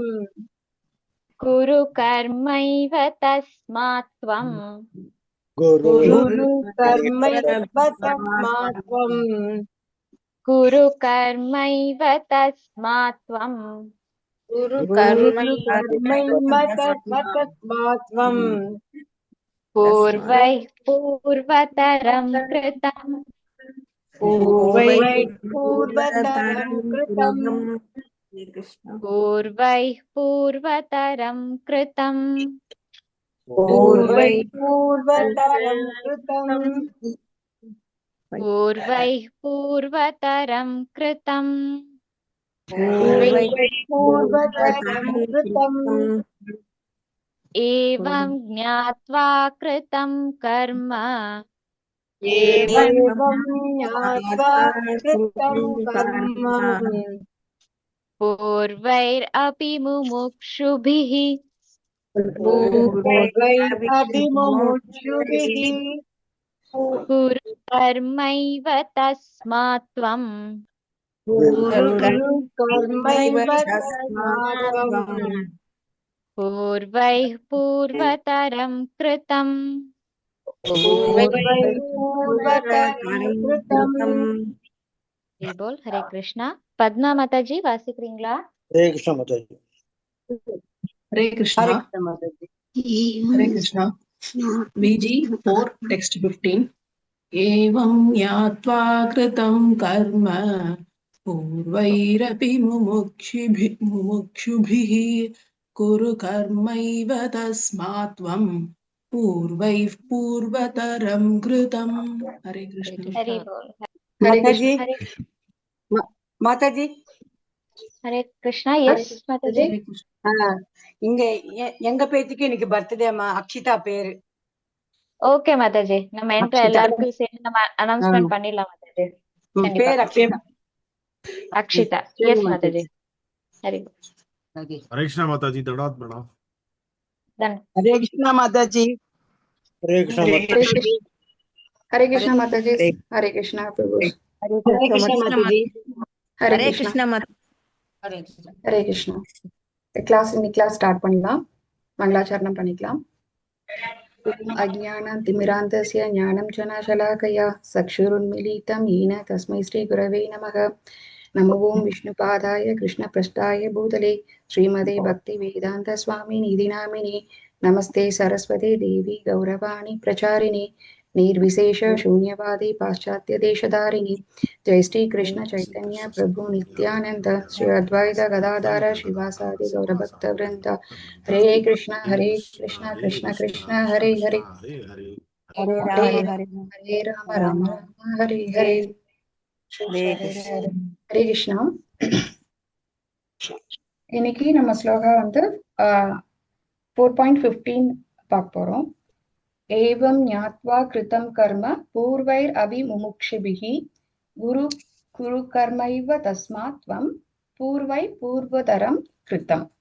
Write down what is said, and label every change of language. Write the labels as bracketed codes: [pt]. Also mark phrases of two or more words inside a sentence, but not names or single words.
[sa] कुरु कर्मैव तस्मात् त्वम् कुरु कर्मैव तस्मात् त्वम् कुरु कर्मैव तस्मात् त्वम् कुरु कर्मैव तस्मात् त्वम् पूर्वैः पूर्वतरं कृतम् पूर्वैः पूर्वतरं कृतम् पूर्वैः पूर्वतरं कृतम् पूर्वैः पूर्वतरं कृतम् पूर्वैः पूर्वतरं कृतम् पूर्वैः पूर्वतरं कृतम् एवं ज्ञात्वा कृतं कर्म एवं ज्ञात्वा कृतं कर्म पूर्वैरपि मुमुक्षुभिः पूर्वैरपि मुमुक्षुभिः कुरु कर्मैव तस्मात् त्वम् कुरु कर्मैव तस्मात् त्वम् पूर्वैः पूर्वतरं कृतम् पूर्वैः पूर्वतरं कृतम् [ta] போல். ஹரே கிருஷ்ணா. பத்மா மாதாஜி வாசிக்கிறீங்களா? [hi] हरे कृष्ण माता जी. हरे कृष्णा. [ta] ஹரே கிருஷ்ண மாதாஜி. [hi] हरे कृष्णा. [en] VG 4 text 15. [sa] एवं ज्ञात्वा कृतं कर्म पूर्वैरपि मुमुक्षुभिः कुरु कर्मैव तस्मात् त्वं पूर्वैः पूर्वतरं कृतं. [hi] हरे कृष्ण. [ta] ஹரி போல். மாதாஜி. ஹரே மாதாஜி ஹரே கிருஷ்ணா. எஸ் மாதாஜி. [hi] हरे कृष्ण. [ta] இங்க எங்க பேத்திக்கு இன்னைக்கு பர்த்டேமா, அக்ஷிதா பேரு. ஓகே மாதாஜி, நம்ம என்ட்ர அக்ஷிதா. எல்லாருக்கும் சேர்ந்து நம்ம அனௌன்ஸ்மெண்ட் பண்ணிடலாம் மாதாஜி. கண்டிப்பா. பேர் அக்ஷிதா. அக்ஷிதா. எஸ் மாதாஜி. ஹரி போல். [hi] हरे कृष्णा माताजी. दंडवत प्रणाम. [ta] டன். ஹரே கிருஷ்ணா மாதாஜி. [hi] हरे कृष्ण माता जी. हरे कृष्णा माता जी. हरे कृष्णा प्रभु. [ta] ஹரே கிருஷ்ணா மாதாஜி. [hi] हरे कृष्णा हरे कृष्णा. [en] class start [ta] பண்ணலாம். மங்களாச்சரணம் பண்ணிக்கலாம். [sa] अज्ञान तिमिरान्धस्य ज्ञानं जनशलाकया चक्षुरुन्मीलितं येन तस्मै श्री गुरवे नमः. नम ओं विष्णुपादाय कृष्णप्रेष्ठाय भूतले श्रीमते भक्ति वेदान्त स्वामी निति नामिनि नमस्ते सरस्वते देवी गौरवाणी प्रचारिणी निर्विशेष शून्यवादी पाश्चात्य देशधारिणी जय श्री कृष्ण चैतन्य प्रभु नित्यानंद श्री अद्वैत गदाधर शिवासादि गौरभक्त वृंद हरे कृष्ण कृष्ण कृष्ण हरे हरे हरे हरे राम हरे राम राम राम हरे हरे हरे कृष्णा. [ta] இன்னைக்கு நம்ம ஸ்லோகா வந்து 4.15 பார்க்க போறோம். [sa] एवं ज्ञात्वा कृतं कर्म पूर्वैर् अपिमुमुक्षिभिः कुरु कुरु कर्मैव तस्मात् त्वं पूर्वैः पूर्वतरं कृतम्.